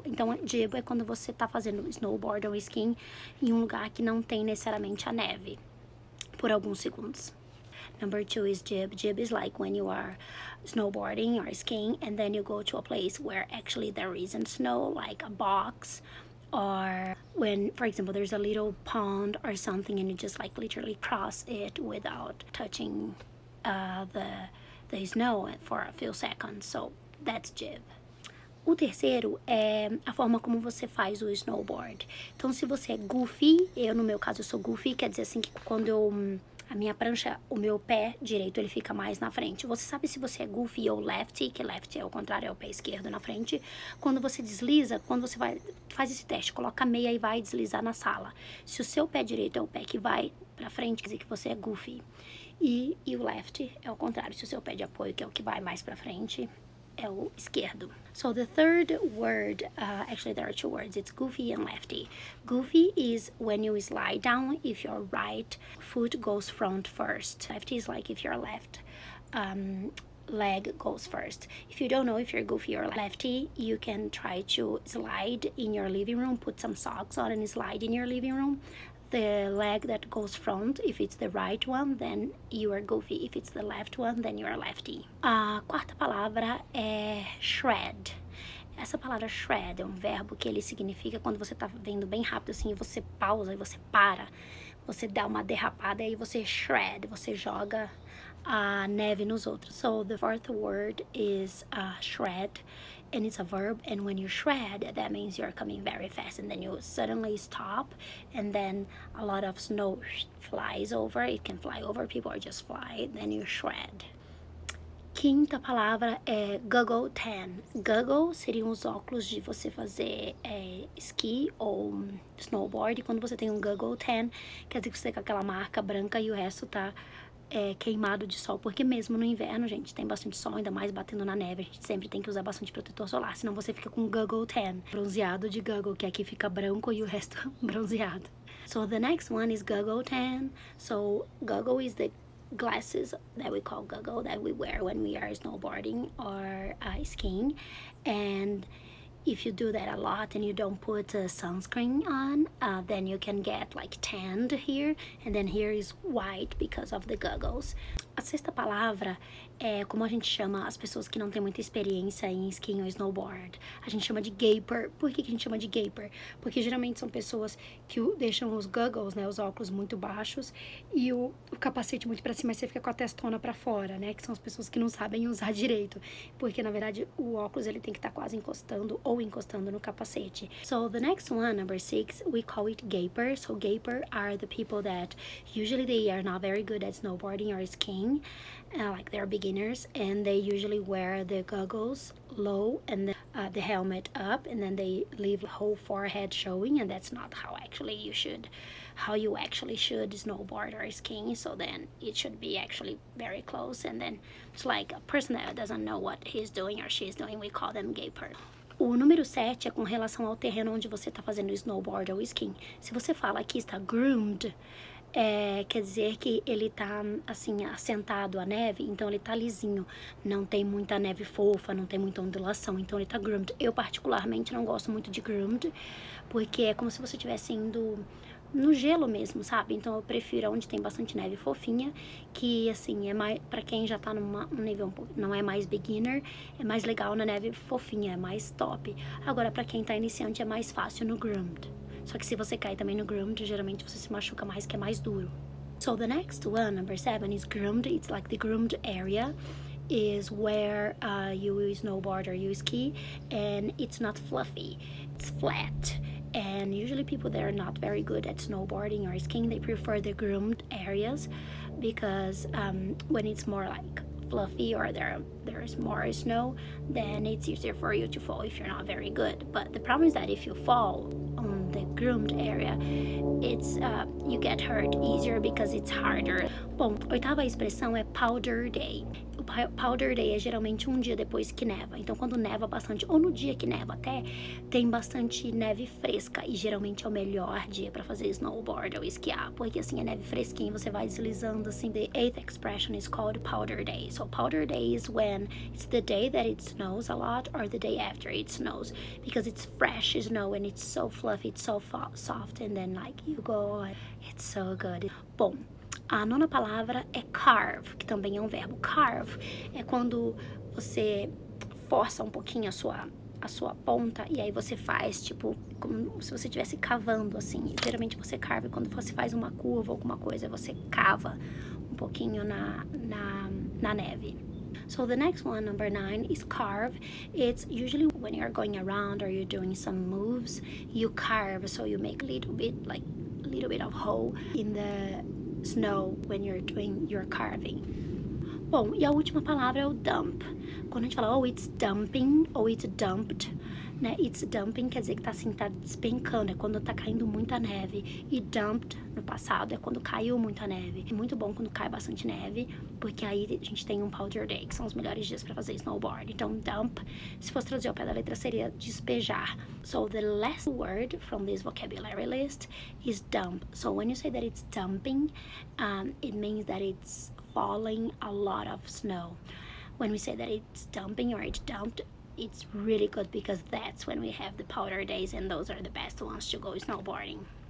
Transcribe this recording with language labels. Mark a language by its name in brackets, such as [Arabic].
[Portuguese] Então, jib é quando você tá fazendo snowboard ou skiing em um lugar que não tem necessariamente a neve, por alguns segundos. [English] Number 2 is jib. Jib is like when you are snowboarding or skiing and then you go to a place where actually there isn't snow, like a box, or when, for example, there's a little pond or something and you just like literally cross it without touching the snow for a few seconds. So that's jib. [Portuguese] O terceiro é a forma como você faz o snowboard. Então, se você é goofy, no meu caso eu sou goofy, quer dizer assim que quando a minha prancha, o meu pé direito, ele fica mais na frente. Você sabe se você é goofy ou lefty, que lefty é o contrário, é o pé esquerdo na frente. Quando você desliza, quando você faz esse teste, coloca a meia e vai deslizar na sala. Se o seu pé direito é o pé que vai pra frente, quer dizer que você é goofy. E o left é o contrário, se o seu pé de apoio, que é o que vai mais pra frente, é o esquerdo. [English] So the third word, actually there are two words, it's goofy and lefty. Goofy is when you slide down if your right foot goes front first. Lefty is like if your left leg goes first. If you don't know if you're goofy or lefty, you can try to slide in your living room, put some socks on and slide in your living room. The leg that goes front, if it's the right one, then you are goofy. If it's the left one, then you are lefty. [Portuguese] A quarta palavra é shred. Essa palavra shred é um verbo que ele significa quando você tá vendo bem rápido assim, você pausa e você para, você dá uma derrapada e aí você shred, você joga a neve nos outros. [English] So the fourth word is shred, and it's a verb, and when you shred, that means you're coming very fast, and then you suddenly stop, and then a lot of snow flies over. It can fly over people or just fly, then you shred. [Portuguese] Quinta palavra é goggle tan. Goggle seriam os óculos de você fazer esqui ou snowboard. E quando você tem um goggle tan, quer dizer que você tem aquela marca branca e o resto tá queimado de sol, porque mesmo no inverno, gente, tem bastante sol, ainda mais batendo na neve, a gente sempre tem que usar bastante protetor solar, senão você fica com goggle tan, bronzeado de goggle, que aqui fica branco e o resto bronzeado. [English] So the next one is goggle tan. So goggle is the glasses that we call goggle that we wear when we are snowboarding or skiing, and if you do that a lot and you don't put sunscreen on, then you can get like tanned here, and then here is white because of the goggles. [Portuguese] A sexta palavra é como a gente chama as pessoas que não têm muita experiência em skiing ou snowboard. A gente chama de gaper. Por que a gente chama de gaper? Porque geralmente são pessoas que deixam os goggles, né, os óculos muito baixos e o capacete muito pra cima, e você fica com a testona pra fora, né, que são as pessoas que não sabem usar direito, porque na verdade o óculos ele tem que estar quase encostando ou encostando no capacete. [English] So the next one, number 6, we call it gaper. So gaper are the people that usually they are not very good at snowboarding or skiing, like they're beginners, and they usually wear the goggles low and the helmet up, and then they leave the whole forehead showing, and that's not how you actually should snowboard or skiing. So then it should be actually very close, and then it's like a person that doesn't know what he's doing or she's doing, we call them gaper. [Portuguese] O número 7 é com relação ao terreno onde você está fazendo snowboard ou skiing. Se você fala que está groomed, quer dizer que ele tá assim, assentado a neve, então ele tá lisinho, não tem muita neve fofa, não tem muita ondulação, então ele tá groomed. Eu particularmente não gosto muito de groomed, porque é como se você estivesse indo no gelo mesmo, sabe? Então eu prefiro onde tem bastante neve fofinha, que assim, é mais pra quem já tá num nível um pouco, não é mais beginner, é mais legal na neve fofinha, é mais top. Agora pra quem tá iniciante é mais fácil no groomed. Só que se você cai também no groomed, geralmente você se machuca mais, que é mais duro. [English] So the next one, number 7, is groomed. It's like the groomed area is where you snowboard or you ski, and it's not fluffy, it's flat. And usually people that are not very good at snowboarding or skiing, they prefer the groomed areas, because when it's more like fluffy or there's more snow, then it's easier for you to fall if you're not very good. But the problem is that if you fall on the groomed area, it's you get hurt easier because it's harder. [Portuguese] Bom, oitava expressão é powder day. O powder day é geralmente um dia depois que neva. Então quando neva bastante, ou no dia que neva até, tem bastante neve fresca, e geralmente é o melhor dia para fazer snowboard ou esquiar, porque assim é neve fresquinha, você vai deslizando assim. [English] The 8th expression is called powder day. So powder day is when it's the day that it snows a lot or the day after it snows, because it's fresh snow and it's so fluffy, it's so soft, and then like you go, it's so good. [Portuguese] Bom, a nona palavra é carve, que também é um verbo. Carve é quando você força um pouquinho a sua ponta, e aí você faz, tipo, como se você estivesse cavando, assim. Geralmente você carve quando você faz uma curva ou alguma coisa, você cava um pouquinho na neve. [English] So the next one, number 9, is carve. It's usually when you're going around or you're doing some moves, you carve, so you make a little bit of hole in the snow when you're doing your carving. [Portuguese] Bom, e a última palavra é o dump. Quando a gente fala, oh, [English] it's dumping, [Portuguese] ou [English] it's dumped, [Portuguese] né? [English] It's dumping [Portuguese] quer dizer que tá assim, tá despencando, é quando tá caindo muita neve. E dumped, no passado, é quando caiu muita neve. É muito bom quando cai bastante neve, porque aí a gente tem um powder day, que são os melhores dias pra fazer snowboard. Então, dump, se fosse traduzir ao pé da letra, seria despejar. [English] So, the last word from this vocabulary list is dump. So, when you say that it's dumping, it means that it's falling a lot of snow. When we say that it's dumping or it's dumped, it's really good because that's when we have the powder days and those are the best ones to go snowboarding.